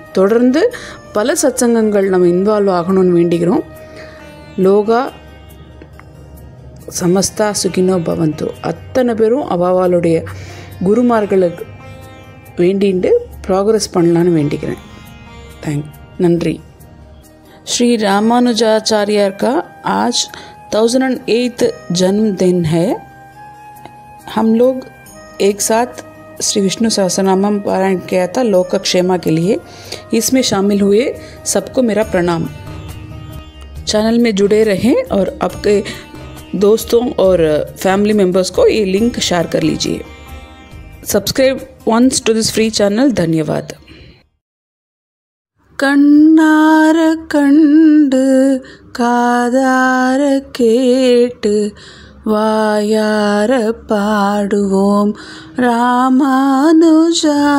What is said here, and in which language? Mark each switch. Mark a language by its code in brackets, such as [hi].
[ta] தொடர்ந்து பல சத்சங்கங்கள் நம்ம இன்வால்வ் ஆகணும்னு வேண்டிக்கிறோம். [sa] லோகா சமஸ்தா சுகினோ பவந்தோ, [ta] அத்தனை பேரும் அவாவாளுடைய குருமார்களுக்கு வேண்டிட்டு ப்ராக்ரஸ் பண்ணலான்னு வேண்டிக்கிறேன். நன்றி. [hi] श्री रामानुजाचार्य का आज 1008th जन्मदिन है. हम लोग एक साथ श्री विष्णु सहस्रनामम पारायण किया था लोकक्षेमा के लिए. इसमें शामिल हुए सबको मेरा प्रणाम. चैनल में जुड़े रहें और आपके दोस्तों और फैमिली मेम्बर्स को ये लिंक शेयर कर लीजिए. [en] Subscribe once to this free channel. [hi] धन्यवाद. [ta] கண்ணார கண்டு காதார கேட்டு வாயார பாடுவோம் ராமானுஜா.